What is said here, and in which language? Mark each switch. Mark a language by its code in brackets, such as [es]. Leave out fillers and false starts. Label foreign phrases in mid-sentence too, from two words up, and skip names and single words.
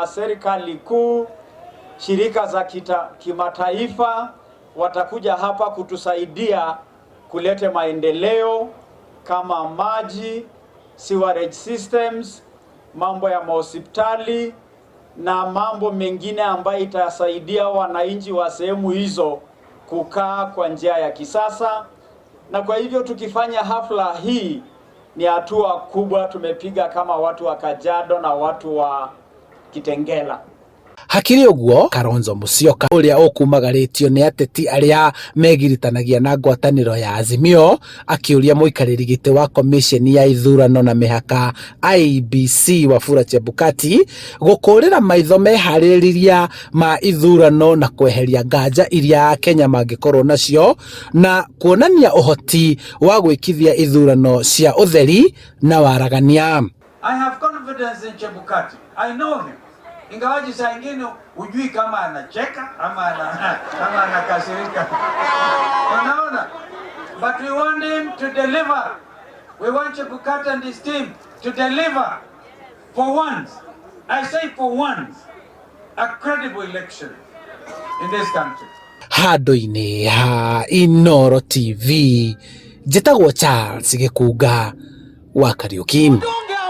[sw] serikali kuu, shirika za kimataifa watakuja hapa kutusaidia kulete maendeleo kama maji, [en] sewerage systems, [sw] mambo ya hospitali na mambo mengine ambayo itasaidia wananchi wa sehemu hizo kukaa kwa njia ya kisasa. Na kwa hivyo tukifanya hafla hii ni hatua kubwa tumepiga kama watu wa Kajiado na watu wa Kitengela. [ki] Hakiri ũguo, Kalonzo Musyoka ũrĩa ũkumagarĩtio nĩ ateti arĩa megiritanagia na ngwatanĩro ya Azimio akĩũria mũikarĩri gĩtĩ wa komisheni ya ithurano na mĩhaka IEBC Wafula Chebukati gũkũrĩra maitho meharĩrĩria ma ithurano na kweheria nganja iria Kenya mangĩkorwo nacio na kuonania ũhoti wa gwĩkithia ithurano cia ũtheri na waragania. [en] I have confidence in Chebukati. I know him. [sw] Ingawaji saa ingine hujui kama anacheka ama anakasirika. Unaona? [en] But we want him to deliver. We want Chebukati and his team to deliver for once. I say for once, a credible election in this country. [ki] Handũ-inĩ ha Inooro TV, njĩtagwo Charles Gĩkunga wa Kariũki.